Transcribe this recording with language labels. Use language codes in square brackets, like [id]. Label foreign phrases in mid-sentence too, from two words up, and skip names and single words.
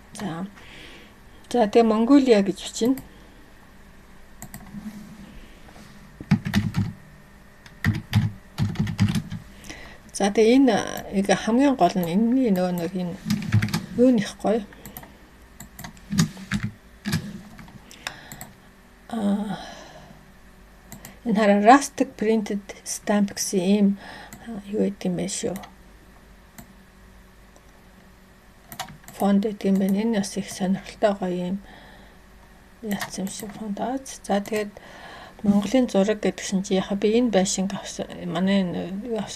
[mn] За тэгээ Монголиа гэж бичнэ. За тэгээ энэ хамгийн гол нь энэний нөгөө нэг энэ юу нэх гоё. Энэ хараа [en] rustic printed stamp [mn] гэсэн ийм юу гэдэг юм бэ шүү. Фонд гэдэг юм байна. Энэ бас их сонирхолтой гоё юм яатсан юм шиг фонд аа. За тэгээд Монголын зураг гэдгсэн чи яхаа би энэ байшинг авсан. Манай юу авсан.